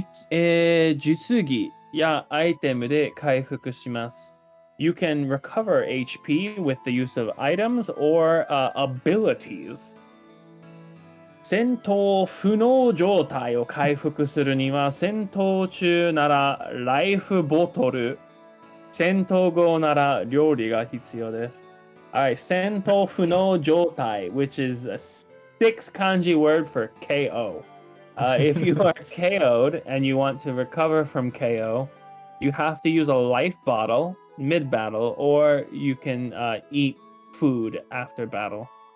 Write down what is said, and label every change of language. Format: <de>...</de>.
<ja>術技やアイテムで回復します。</ja> <en>You can recover HP with the use of items or abilities.</en> <ja>戦闘不能状態を回復するには戦闘中ならライフボトル、戦闘後なら料理が必要です。</ja> <en>Alright, 戦闘不能状態, which is a 6 kanji word for KO. If you are KO'd and you want to recover from KO, you have to use a life bottle mid-battle, or you can eat food after battle.</en>